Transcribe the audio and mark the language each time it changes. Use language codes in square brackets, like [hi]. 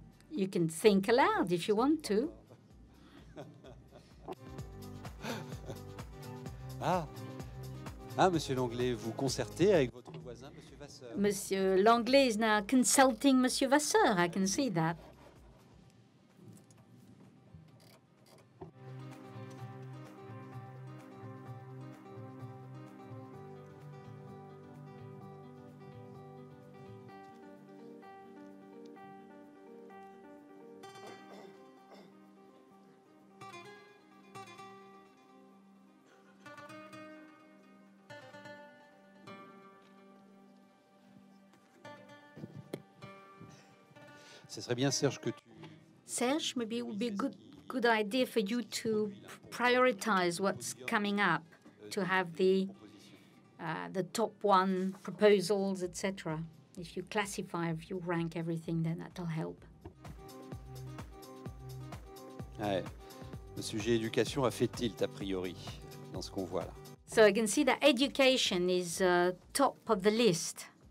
[en] You can think aloud if you want to. [fr] Ah, Monsieur Langlais, vous concertez avec votre voisin, Monsieur Vasseur? [en] Monsieur Langlais is now consulting Monsieur Vasseur. I can see that. [fr] Ce serait bien, Serge, que tu... [en] Serge, maybe it would be a good idea for you to prioritize what's coming up, to have the top one proposals, etc. If you classify, if you rank everything, then that'll help. [fr] Ouais. Le sujet éducation a fait tilt, a priori, dans ce qu'on voit là. [en] So I can see that education is top of the list.